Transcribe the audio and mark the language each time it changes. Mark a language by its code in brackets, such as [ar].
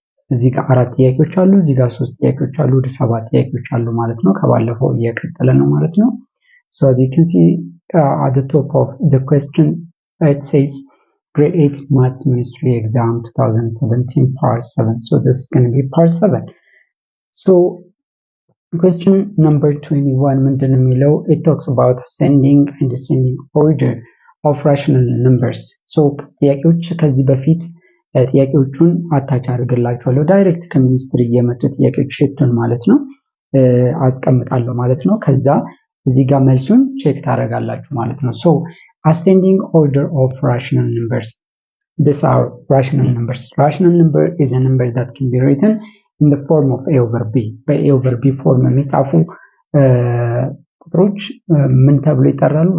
[am] እዚህ ጋር 4 ጥያቄዎች አሉ፣ እዚህ ጋር 3 ጥያቄዎች አሉ፣ ወደ 7 ጥያቄዎች አሉ ማለት ነው። ከባለፈው እየቀጠለ ነው ማለት ነው። [en] So as you can see at the top of the question it says grade 8 maths ministry exam 2017 part 7. So this is going to be part 7. So question number 21 [am] ምንድነው የሚለው [en] it talks about ascending and descending order of rational numbers. [am] So ጥያቄዎች ከዚህ በፊት ጥያቄዎቹን አታች አድርግላችኋለሁ ዳይሬክት ከሚኒስትሪ የመጡ ጥያቄዎች ሽቱን ማለት ነው አስቀምጣለሁ ማለት ነው። ከዛ እዚህ ጋር መልሱን ቼክ ታደርጋላችሁ ማለት ነው። [en] So ascending order of rational numbers. These are rational numbers. Rational number is a number that can be written in the form of a over b. by a over b form [am] የሚጻፉ ቁጥሮች ምን ተብሎ ይጠራሉ?